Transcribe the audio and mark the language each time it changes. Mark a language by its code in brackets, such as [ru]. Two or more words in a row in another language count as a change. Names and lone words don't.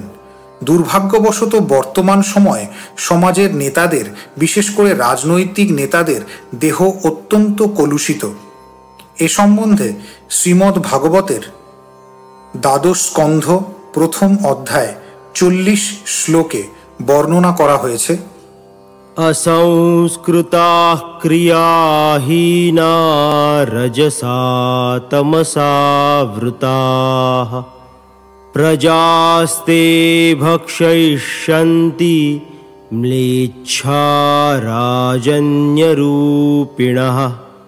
[bn] দুর্ভাগ্যবশত বর্তমান সময়ে সমাজের নেতাদের, বিশেষ করে রাজনৈতিক নেতাদের দেহ অত্যন্ত কলুষিত। এ সম্বন্ধে শ্রীমদ্ ভাগবতের 12 স্কন্ধ 1 অধ্যায় 40 শ্লোকে বর্ণনা করা হয়েছে, [sa] असंस्कृताः क्रियाहीना रजसा तमसा वृताः प्रजास्ते भक्षयिष्यन्ति म्लेच्छा राजन्यरूपिणः।